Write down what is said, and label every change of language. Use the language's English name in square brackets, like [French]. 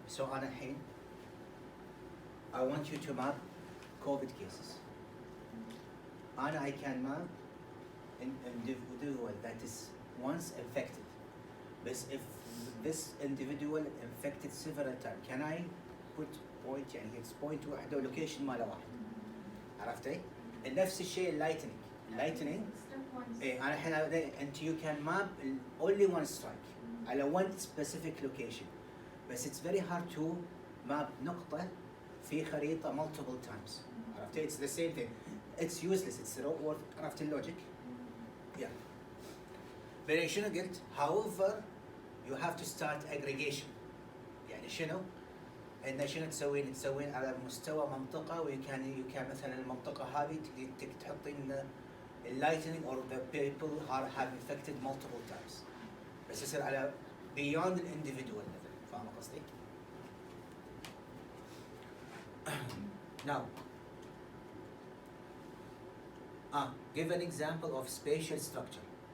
[English] So [Arabic] أنا الحين [English] I want you to map COVID cases. I can map an individual that is once infected. But if this individual infected several times, can I put point يعني it's point [Arabic] واحدة ولوكيشن ماله واحد. عرفتي؟ نفس الشيء lightning. إيه أنا الحين أنت [English] you can map only one strike على one specific location. But it's very hard to map [Arabic] نقطة في خريطة [English] multiple times. [Arabic] عرفتي؟ [English] It's the same thing. It's useless. It's not worth. [Arabic] عرفت اللوجيك؟ [English] Yeah. [Arabic] بعدين شنو قلت؟ [English] However, you have to start aggregation. [Arabic] يعني شنو؟ إن شنو تسوين على مستوى منطقة you can مثلا المنطقة هذه تحطين [English] lightning or the people have infected multiple times. [Arabic] بس يصير على [English] beyond the individual level. [Arabic] فاهم قصدي؟ [English] Now, give an example of spatial structure.